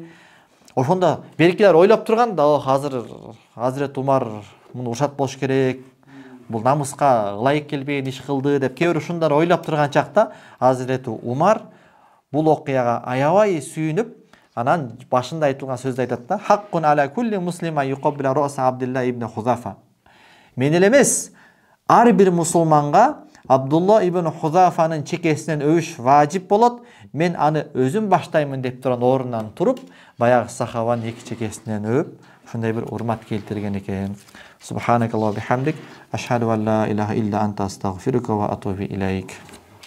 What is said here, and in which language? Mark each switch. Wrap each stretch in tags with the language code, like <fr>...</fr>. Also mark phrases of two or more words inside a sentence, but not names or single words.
<ky>Ошондо беркилер ойлоп турганда, азыр Азирет Умар муну урушат болуш керек, бул намыска ылайык келбеген иш кылды деп кээ бир ушундар ойлоп турган чакта Азирет Умар бул окуяга аябай сүйүнүп, анан башында айтылган сөздү айтат да:</ky> <ar>"حق على كل مسلم يقبل رأس عبد الله بن حذافة".</ar> <ky>Мен эле эмес, ар бир мусулманга Абдулла ибн Хузафанын чекесинен өбүш важип болот. Мен аны өзүм баштаймын деп турган орундан туруп, баягы сахабанын эки чекесинен өбүп, ушундай бир урмат келтирген экен.</ky> <ar>سبحانك اللهم بحمدك، أشهد أن لا إله إلا أنت أستغفرك وأتوب إليك.</ar>